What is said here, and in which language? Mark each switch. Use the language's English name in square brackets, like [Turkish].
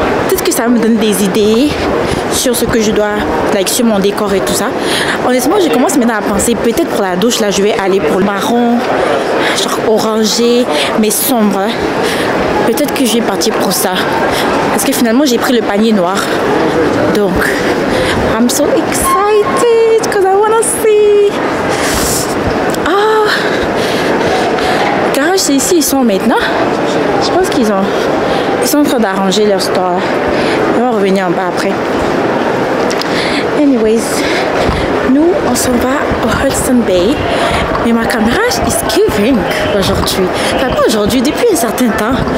[French] Peut-être que ça va me donner des idées sur ce que je dois, sur mon décor et tout ça. Honnêtement, je commence maintenant à penser, peut-être pour la douche, là, je vais aller pour le marron, genre orangé, mais sombre. Peut-être que je vais partir pour ça. Parce que finalement, j'ai pris le panier noir. [English] Donc, I'm so excited because I wanna see. Ah! [French] Garage, c'est ici, ils sont maintenant. Je pense qu'ils sont en train d'arranger leur store. Ils vont revenir en bas après. Anyways, nous, on s'en va au Hudson Bay. Mais ma caméra [English] is giving [French] aujourd'hui. Enfin, pas aujourd'hui, depuis un certain temps.